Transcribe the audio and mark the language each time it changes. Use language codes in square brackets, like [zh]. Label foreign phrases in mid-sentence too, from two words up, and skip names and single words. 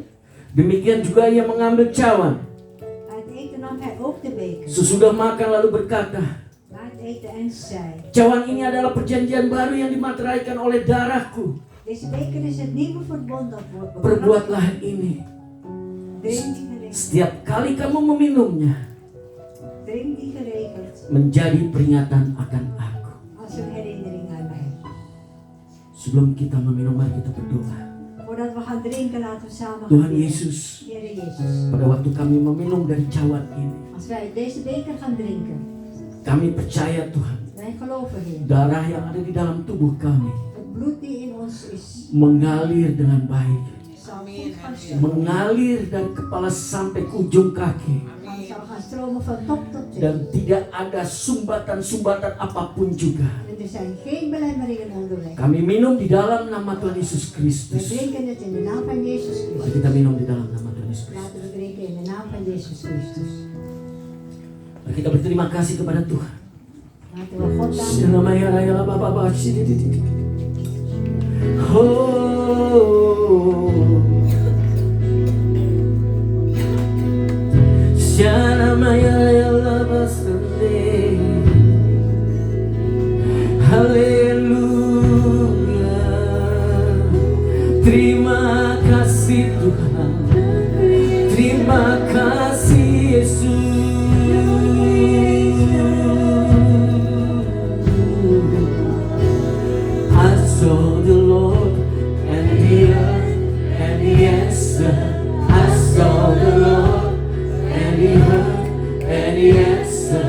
[id] Demikian juga ia mengambil cawan. [nl] Bij het eten nam hij ook de beker. [id] Sesudah makan lalu berkata, [nl] Na het eten en zei: [id] cawan ini adalah perjanjian baru yang dimateraikan oleh darahku. [nl] Deze beker is het nieuwe verbond dat wordt bebracht. [id] Perbuatlah ini [nl] Drink die geregeld. [id] setiap kali kamu meminumnya [nl] Drink die geregeld. [id] menjadi peringatan akan aku. [nl] Als een herinnering aan mij. [id] Sebelum kita meminum, mari kita berdoa. [nl] Voordat we gaan drinken, laten we samen gaan [id] Tuhan [nl] bidden. [id] Yesus, [nl] Heere Jezus. [id] pada waktu kami meminum dari cawan ini, [nl] Als wij uit deze beker gaan drinken, [id] kami percaya Tuhan, [nl] wij geloven Heer. [id] darah yang ada di dalam tubuh kami [nl] Het bloed die in ons is, [id] mengalir dengan baik, [nl] zal goed gaan stromen. [id] mengalir dari kepala sampai ke ujung kaki, [nl] Het zal gaan stromen van top tot teen. [id] dan tidak ada sumbatan-sumbatan apapun juga. [nl] En er zijn geen belemmeringen onderweg. [id] Kami minum di dalam nama Tuhan Yesus [nl] We [id] Kristus. [nl] drinken het in de naam van Jezus [id] Mari [nl] Christus. [id] kita minum di dalam nama Tuhan Yesus Kristus. [nl] Laten we drinken in de naam van Jezus Christus. [id] Mari kita berterima kasih kepada Tuhan. [nl] Laten we God danken. Shanamaya raya la baba ba shidididi. Oh. Shanamaya raya la basande. [id] Haleluya. Terima kasih Tuhan. Terima kasih Yesus. [en] I saw the Lord and the earth and the answer. I saw the Lord and the earth and the answer.